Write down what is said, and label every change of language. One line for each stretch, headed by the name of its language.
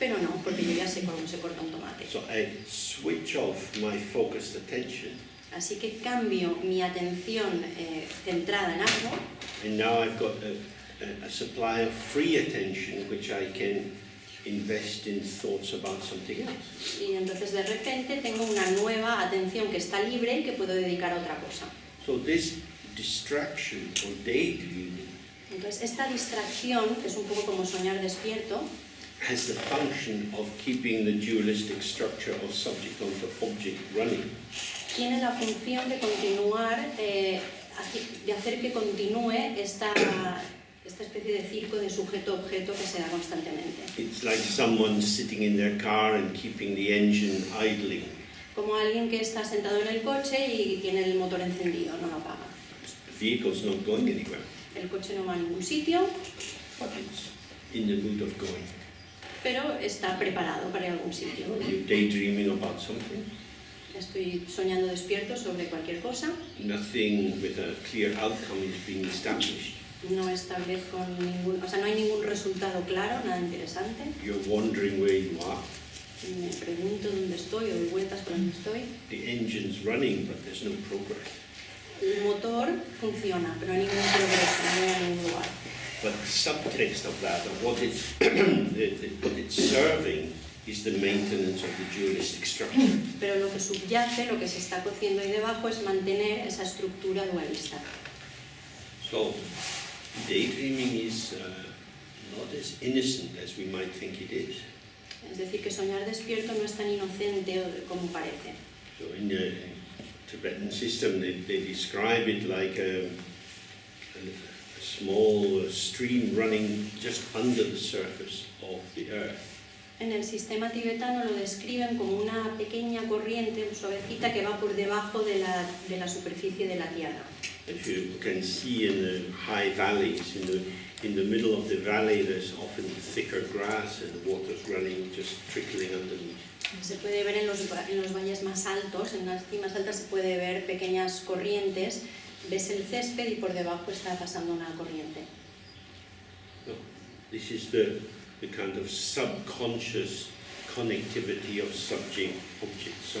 Spanish: Pero no, porque yo ya sé cómo se corta un tomate.
English: So I switch off my focused attention,
Spanish: Así que cambio mi atención centrada en algo
English: and now I've got a supply of free attention which I can invest in thoughts about something else.
Spanish: y entonces de repente tengo una nueva atención que está libre y que puedo dedicar a otra cosa.
English: So this distraction or daydreaming
Spanish: Entonces esta distracción, que es un poco como soñar despierto,
English: has the function of keeping the dualistic structure of subject onto object running.
Spanish: tiene la función de continuar, de hacer que continúe esta especie de circo de sujeto-objeto que se da constantemente.
English: It's like someone sitting in their car and keeping the engine idling.
Spanish: Como alguien que está sentado en el coche y tiene el motor encendido, no lo apaga.
English: The vehicle's not going anywhere,
Spanish: El coche no va a ningún sitio,
English: but it's in the mood of going.
Spanish: pero está preparado para ir a algún sitio.
English: You're daydreaming about something,
Spanish: Estoy soñando despierto sobre cualquier cosa,
English: nothing with a clear outcome is being established.
Spanish: no establezco ningún, o sea, no hay ningún resultado claro, nada interesante.
English: You're wondering where you are.
Spanish: Me pregunto dónde estoy o doy vueltas por donde estoy.
English: The engine's running, but there's no progress.
Spanish: El motor funciona, pero no hay ningún progreso, no voy a ningún lugar.
English: But the subtext of that, of what it's, what it's serving, is the maintenance of the dualistic structure.
Spanish: Pero lo que subyace, lo que se está cociendo ahí debajo, es mantener esa estructura dualista.
English: So, daydreaming is not as innocent as we might think it is.
Spanish: Es decir, que soñar despierto no es tan inocente como parece.
English: So in the Tibetan system, they describe it like a small stream running just under the surface of the earth.
Spanish: En el sistema tibetano lo describen como una pequeña corriente suavecita que va por debajo de la superficie de la tierra.
English: If you can see in the high valleys, in the middle of the valley, there's often thicker grass and water's running, just trickling underneath.
Spanish: Se puede ver en los valles más altos, en las cimas altas se puede ver pequeñas corrientes, ves el césped y por debajo está pasando una corriente.
English: No, this is the kind of subconscious connectivity of subject-object.